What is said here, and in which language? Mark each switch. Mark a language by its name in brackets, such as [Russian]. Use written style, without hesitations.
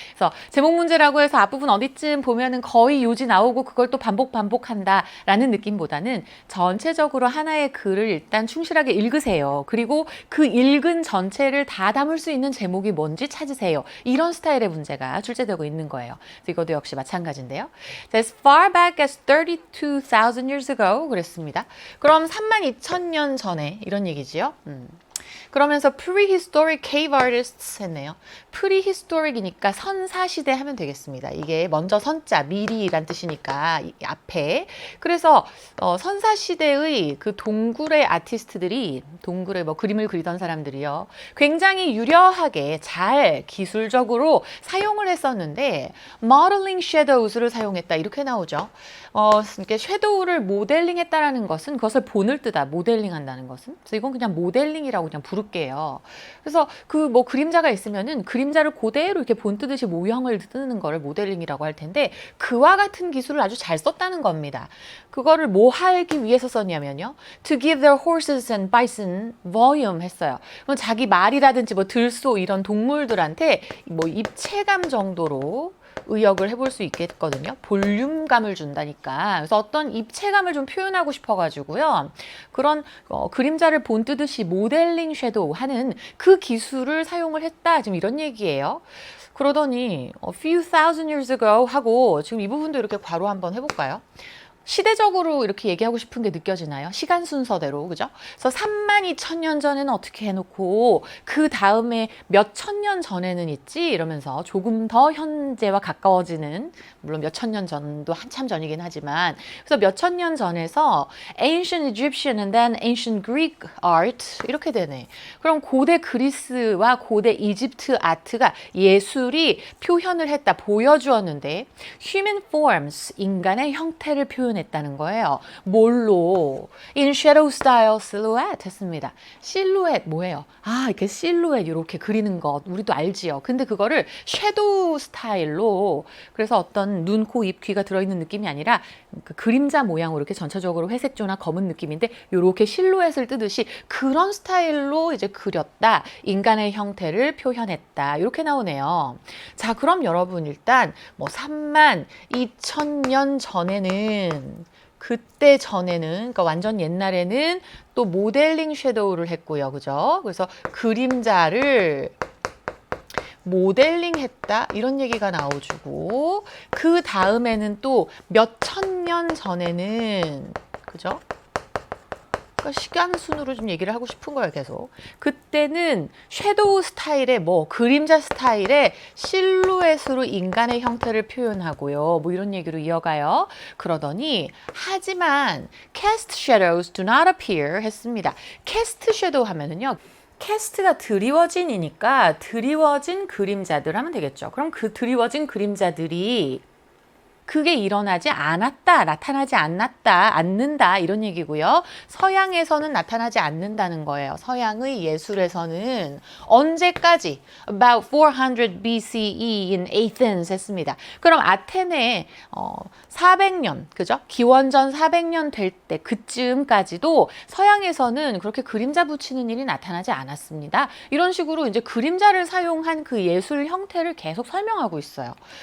[Korean] 그래서 제목 문제라고 해서 앞부분 어디쯤 보면은 거의 요지 나오고 그걸 또 반복한다라는 느낌보다는 전체적으로 하나의 글을 일단 충실하게 읽으세요. 그리고 그 읽은 전체를 다 담을 수 있는 제목이 뭔지 찾으세요. 이런 스타일의 문제가 출제되고 있는 거예요. 그래서 이것도 역시 마찬가지인데요. [English] As far back as 32,000 years ago 그랬습니다. [Korean] 그럼 32,000년 전에 이런 얘기지요. [English] 그러면서 prehistoric cave artists 했네요. [Korean] prehistoric이니까 선사시대 하면 되겠습니다. 이게 먼저 선자, 미리란 뜻이니까 앞에. 그래서 선사시대의 그 동굴의 아티스트들이, 동굴에 뭐 그림을 그리던 사람들이요, 굉장히 유려하게 잘 기술적으로 사용을 했었는데 modeling shadows 를 사용했다, 이렇게 나오죠. 이렇게 섀도우를 모델링했다라는 것은 그것을 본을 뜨다, 모델링한다는 것은. 그래서 이건 그냥 모델링이라고 그냥 부를게요. 그래서 그 뭐 그림자가 있으면은 그림자를 그대로 이렇게 본 뜨듯이 모형을 뜨는 거를 모델링이라고 할 텐데, 그와 같은 기술을 아주 잘 썼다는 겁니다. [English] 그거를 뭐 하기 위해서 썼냐면요, to give their horses and bison volume 했어요. [Korean] 그럼 자기 말이라든지 뭐 들소 이런 동물들한테 뭐 입체감 정도로 의역을 해볼 수 있겠거든요. 볼륨감을 준다니까. 그래서 어떤 입체감을 좀 표현하고 싶어가지고요, 그런 그림자를 본 뜨듯이 모델링 섀도우 하는 그 기술을 사용을 했다, 지금 이런 얘기예요. 그러더니 few thousand years ago 하고, 지금 이 부분도 이렇게 괄호 한번 해볼까요? 시대적으로 이렇게 얘기하고 싶은 게 느껴지나요? 시간 순서대로, 그죠? 그래서 32,000년 전에는 어떻게 해놓고 그 다음에 몇 천 년 전에는 있지, 이러면서 조금 더 현재와 가까워지는, 물론 몇 천 년 전도 한참 전이긴 하지만, 그래서 몇 천 년 전에서 ancient Egyptian and then ancient Greek art 이렇게 되네. 그럼 고대 그리스와 고대 이집트 아트가, 예술이 표현을 했다, 보여주었는데 human forms, 인간의 형태를 표현했다는 거예요. 뭘로? [English] In shadow style silhouette 했습니다. [Korean] 실루엣 뭐예요? 아, 이렇게 실루엣 이렇게 그리는 것 우리도 알지요. 근데 그거를 섀도우 스타일로, 그래서 어떤 눈, 코, 입, 귀가 들어있는 느낌이 아니라 그 그림자 모양으로 이렇게 전체적으로 회색조나 검은 느낌인데 이렇게 실루엣을 뜨듯이 그런 스타일로 이제 그렸다, 인간의 형태를 표현했다, 이렇게 나오네요. 자, 그럼 여러분 일단 뭐 32,000년 전에는, 그때 전에는, 그러니까 완전 옛날에는 또 모델링 섀도우를 했고요, 그죠? 그래서 그림자를 모델링 했다, 이런 얘기가 나오고, 그 다음에는 또 몇 천 년 전에는, 그죠? 그러니까 시간 순으로 좀 얘기를 하고 싶은 거예요, 계속. 그때는 섀도우 스타일의 뭐 그림자 스타일의 실루엣으로 인간의 형태를 표현하고요, 뭐 이런 얘기로 이어가요. [English] 그러더니 하지만 cast shadows do not appear 했습니다. [Korean] cast shadow 하면은요, 캐스트가 드리워진이니까 드리워진 그림자들 하면 되겠죠. 그럼 그 드리워진 그림자들이 그게 일어나지 않았다, 나타나지 않는다 이런 얘기고요. 서양에서는 나타나지 않는다는 거예요. 서양의 예술에서는 언제까지? [English] About 400 BCE in Athens 했습니다. [Korean] 그럼 아테네 400년, 그죠? 기원전 400년 될 때 그쯤까지도 서양에서는 그렇게 그림자 붙이는 일이 나타나지 않았습니다. 이런 식으로 이제 그림자를 사용한 그 예술 형태를 계속 설명하고 있어요.